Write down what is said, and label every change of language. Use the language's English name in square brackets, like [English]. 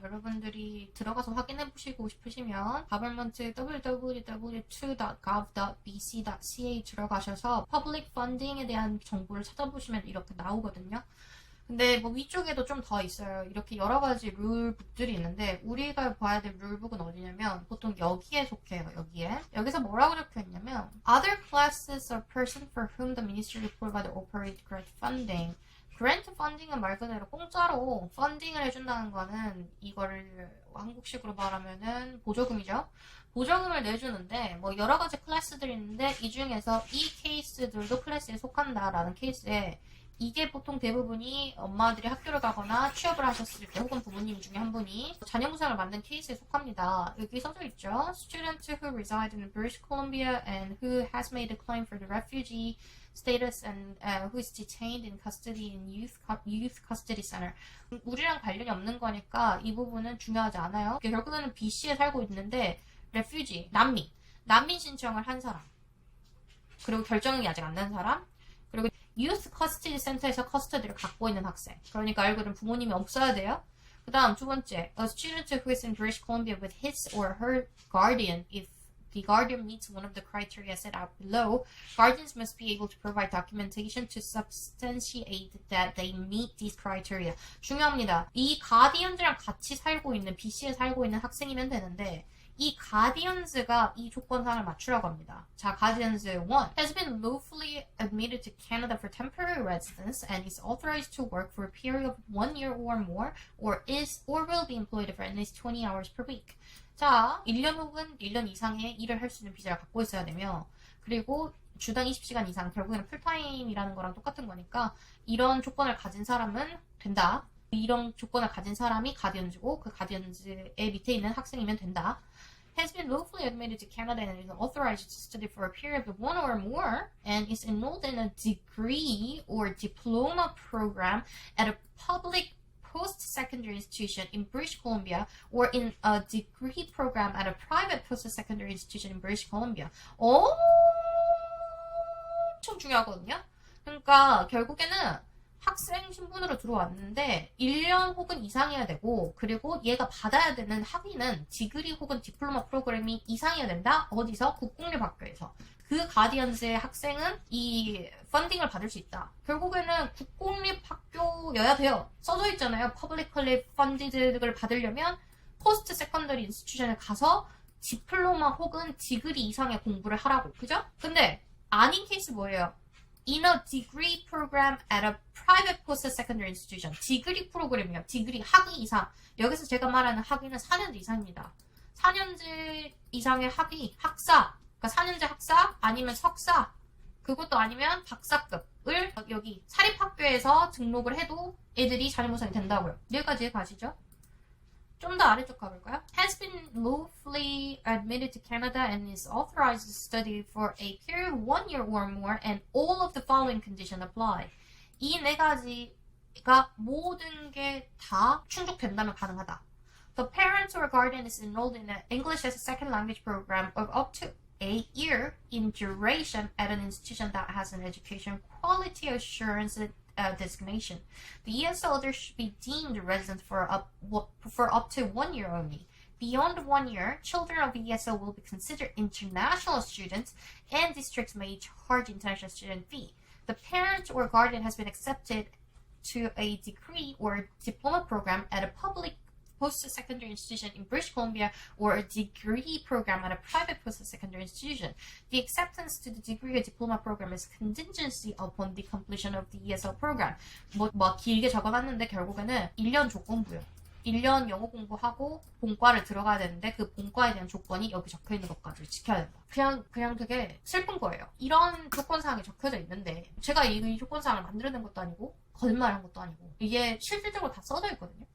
[Korean] 여러분들이 들어가서 확인해 보시고 싶으시면 government www.2.gov.bc.ca 들어가셔서 public funding에 대한 정보를 찾아보시면 이렇게 나오거든요. 근데 뭐 위쪽에도 좀 더 있어요. 이렇게 여러 가지 룰북들이 있는데 우리가 봐야 될 룰북은 어디냐면 보통 여기에 속해요. 여기에. 여기서 뭐라고 적혀 있냐면 [English] Other classes of person for whom the ministry provide operate grant funding. [Korean] grant funding은 말 그대로 공짜로 펀딩을 해준다는 거는 이거를 한국식으로 말하면은 보조금이죠. 보조금을 내주는데 뭐 여러 가지 클래스들이 있는데 이 중에서 이 케이스들도 클래스에 속한다라는 케이스에 이게 보통 대부분이 엄마들이 학교를 가거나 취업을 하셨을 때 혹은 부모님 중에 한 분이 자녀 부상을 만든 케이스에 속합니다. 여기 써져 있죠. [English] Student who reside in British Columbia and who has made a claim for the refugee status and who is detained in custody in youth custody center. [Korean] 우리랑 관련이 없는 거니까 이 부분은 중요하지 않아요. 결국에는 BC에 살고 있는데 refugee, 난민 신청을 한 사람, 그리고 결정이 아직 안 난 사람, 그리고 Youth Custody Center에서 커스터디를 갖고 있는 학생. 그러니까 알고는 부모님이 없어야 돼요. 그 다음 두 번째, [English] a student who is in British Columbia with his or her guardian. If the guardian meets one of the criteria set out below, guardians must be able to provide documentation to substantiate that they meet these criteria. [Korean] 중요합니다. 이 가디언즈랑 같이 살고 있는, BC에 살고 있는 학생이면 되는데 이 가디언즈가 이 조건상을 맞추라고 합니다. [English] 자, 가디언즈 1 has been lawfully admitted to Canada for temporary residence and is authorized to work for a period of 1 year or more or will be employed for at least 20 hours per week. [Korean] 자, 1년 혹은 1년 이상의 일을 할 수 있는 비자를 갖고 있어야 되며 그리고 주당 20시간 이상, 결국에는 풀타임이라는 거랑 똑같은 거니까 이런 조건을 가진 사람은 된다. 이런 조건을 가진 사람이 가디언즈고 그 가디언즈의 밑에 있는 학생이면 된다. [English] Has been lawfully admitted to Canada and is authorized to study for a period of 1 or more and is enrolled in a degree or diploma program at a public post-secondary institution in British Columbia or in a degree program at a private post-secondary institution in British Columbia. [Korean] 엄청 중요하거든요. 그러니까 결국에는 학생 신분으로 들어왔는데 1년 혹은 이상이어야 되고 그리고 얘가 받아야 되는 학위는 디그리 혹은 디플로마 프로그램이 이상이어야 된다. 어디서? 국공립학교에서. 그 가디언즈의 학생은 이 펀딩을 받을 수 있다. 결국에는 국공립학교여야 돼요. 써져 있잖아요. [English] Publicly funded [Korean] 를 받으려면 포스트 세컨더리 인스티튜션에 가서 디플로마 혹은 디그리 이상의 공부를 하라고. 그죠? 근데 아닌 케이스 뭐예요? [English] In a degree program at a private post-secondary institution. [Korean] 디그리 프로그램이요. 디그리 학위 이상. 여기서 제가 말하는 학위는 4년제 이상입니다. 4년제 이상의 학위, 학사. 그러니까 4년제 학사 아니면 석사. 그것도 아니면 박사급을 여기 사립학교에서 등록을 해도 애들이 자녀부상이 된다고요. 여기까지 가시죠. 좀 더 아래쪽 가볼까요? [English] Has been lawfully admitted to Canada and is authorized to study for a period of 1 year or more and all of the following conditions apply. [Korean] 이 네 가지가 모든 게 다 충족된다면 가능하다. [English] The parent or guardian is enrolled in an English as a second language program of up to a year in duration at an institution that has an education quality assurance designation. The ESL elder should be deemed resident for up to 1 year only. Beyond 1 year, children of ESL will be considered international students and districts may charge international student fee. The parent or guardian has been accepted to a degree or diploma program at a public post-secondary institution in British Columbia or a degree program at a private post-secondary institution. The acceptance to the degree or diploma program is contingency upon the completion of the ESL program. [Korean] 뭐 길게 적어놨는데 결국에는 1년 조건부요. 1년 영어 공부하고 본과를 들어가야 되는데 그 본과에 대한 조건이 여기 적혀있는 것까지 지켜야 된다. 그냥 되게 슬픈 거예요. 이런 조건사항이 적혀져 있는데 제가 이 조건사항을 만들어낸 것도 아니고 거짓말한 것도 아니고 이게 실질적으로 다 써져 있거든요.